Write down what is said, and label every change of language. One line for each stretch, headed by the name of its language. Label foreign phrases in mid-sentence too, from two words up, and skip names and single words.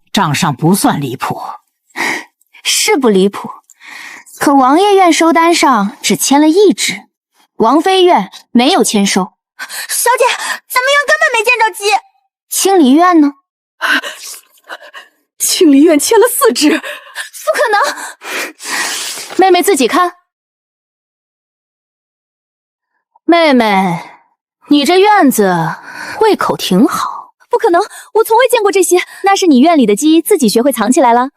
Chinese: 賬上不算離譜。是不離譜，可王爺院收單上只簽了1隻，王妃院沒有簽收。小姐，咱們院根本沒見着雞。清理院呢？清理院簽了4隻，不可能。妹妹自己看。妹妹，你這院子胃口挺好。不可能，我從未見過這些。那是你院裡的雞自己學會藏起來了。